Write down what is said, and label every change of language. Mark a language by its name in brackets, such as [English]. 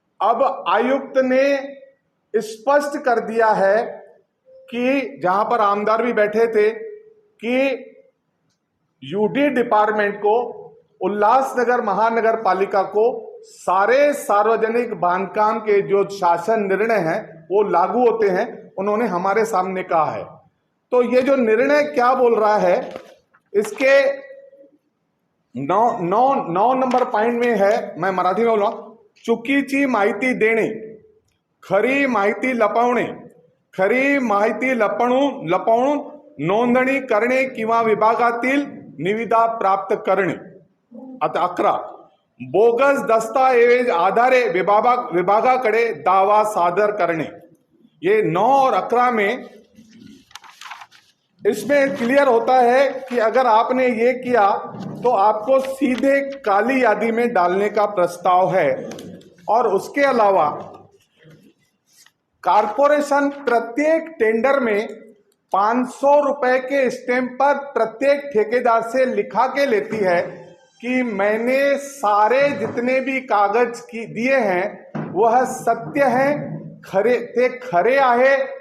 [Hindi] अब आयुक्त ने स्पष्ट कर दिया है कि जहां पर आमदार भी बैठे थे कि यूडी डिपार्टमेंट को, उल्लासनगर महानगर पालिका को सारे सार्वजनिक बांधकाम के जो शासन निर्णय हैं वो लागू होते हैं, उन्होंने हमारे सामने कहा है। तो ये जो निर्णय क्या बोल रहा है इसके 9 नंबर पॉइंट में है, मैं मराठी में बोला, [Marathi] चुकीची माहिती देणे, खरी माहिती लपवणे, खरी माहिती लपवून नोंदणी करणे किंवा विभागातील निविदा प्राप्त करणे. आता 11, बोगस दस्तावेज आधारे विभागाकडे दावा सादर करणे. [Hindi] ये 9 और 11 में इसमें क्लियर होता है कि अगर आपने ये किया तो आपको सीधे काली यादी में डालने का प्रस्ताव है. और उसके अलावा कारपोरेशन प्रत्येक टेंडर में 500 रुपए के स्टैंप पर प्रत्येक ठेकेदार से लिखा के लेती है कि मैंने सारे जितने भी कागज दिए हैं वह सत्य हैं, [Marathi] खरे आहे.